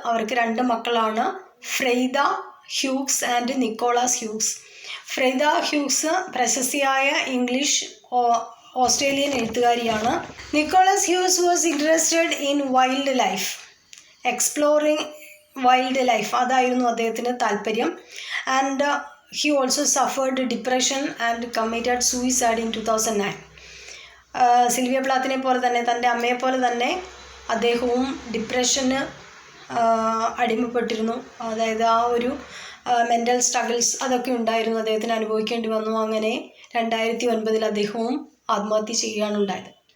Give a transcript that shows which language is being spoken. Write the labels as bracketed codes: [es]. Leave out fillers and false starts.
[ml] അവർക്ക് 2 മക്കളാണ്, ഫ്രെയ്ദ Hughes and Nicholas Hughes. ഫ്രെയ്ദ Hughes പ്രശസ്തിയായ English Australian എഴുത്തുകാരിയാണ്. [en] Nicholas Hughes was interested in wild life, exploring wild life, [ml] അതായിരുന്നു അദ്ദേഹത്തിന് താല്പര്യം. [en] And he also suffered depression and committed suicide in 2009. [ml] Sylvia പ്ലാത്തിനെ പോലെ തന്നെ, തൻ്റെ അമ്മയെപ്പോലെ തന്നെ അദ്ദേഹവും ഡിപ്രഷന് അടിമപ്പെട്ടിരുന്നു. അതായത് ആ ഒരു മെൻ്റൽ സ്ട്രഗിൾസ് അതൊക്കെ ഉണ്ടായിരുന്നു, അദ്ദേഹത്തിന് അനുഭവിക്കേണ്ടി വന്നു. അങ്ങനെ 2009 അദ്ദേഹവും ആത്മഹത്യ ചെയ്യുകയാണ് ഉണ്ടായത്.